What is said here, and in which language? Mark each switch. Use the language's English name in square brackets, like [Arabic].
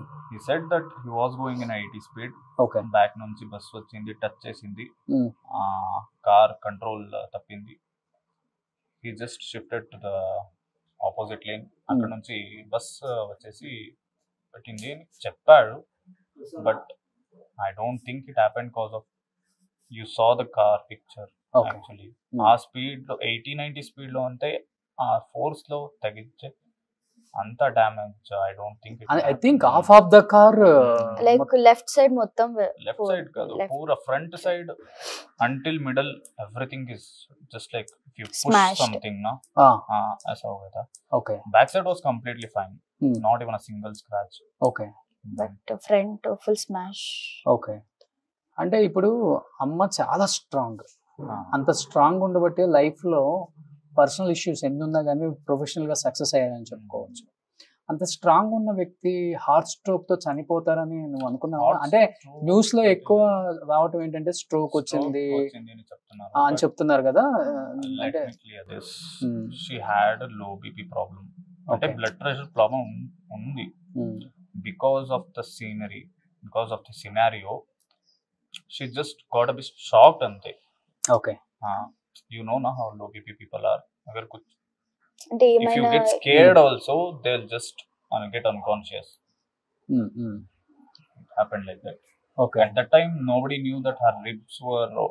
[English] He said that he was going in 80 speed. Okay. [Telugu] Back నుంచి bus వచ్చింది, touch చేసింది, car control తప్పింది. [English] He just shifted to the opposite lane. [Telugu] అక్కడ నుంచి bus వచ్చేసి పెట్టింది అని చెప్పాడు. [English] But I don't think it happened cause of you saw the car picture. [Telugu] Actually ఆ స్పీడ్ లో 80-90 స్పీడ్ లో అంటే ఆ ఫోర్స్ లో తగిలించే అంత damage [English] I don't think I think half of the car [Telugu] like left side మొత్తం లెఫ్ట్ సైడ్ కాదు, [English] పూరా front side until middle everything is just like if you push something నా [Hindi] ऐसा हो गया था. Okay [English] Back side was completely fine, not even a single scratch. Okay but front full smash. [Telugu] Okay అంటే ఇప్పుడు అమ్మ చాలా స్ట్రాంగ్, అంత స్ట్రాంగ్ ఉండబట్టి లైఫ్ లో పర్సనల్ ఇష్యూస్ ఎన్ని ఉన్నా కానీ ప్రొఫెషనల్ గా సక్సెస్ అయ్యారని చెప్పుకోవచ్చు. అంత స్ట్రాంగ్ ఉన్న వ్యక్తి హార్ట్ స్ట్రోక్ తో చనిపోతారని నువ్వు అనుకున్నావా? అంటే న్యూస్ లో ఎక్కువ రావటం ఏంటంటే స్ట్రోక్ వచ్చింది అని చెప్తున్నారు కదా. అంటే [English] she had low BP problem, [Telugu] అంటే బ్లడ్ ప్రెషర్ ప్రాబ్లం ఉంది. [English] Because of the scenery, because of the scenario she just got a bit shocked అంతే. Okay you know na how low BP people are. [Hindi] Agar kuch అంటే [English] if you get scared also they'll just get unconscious. It happened like that. Okay. At that time nobody knew that her ribs were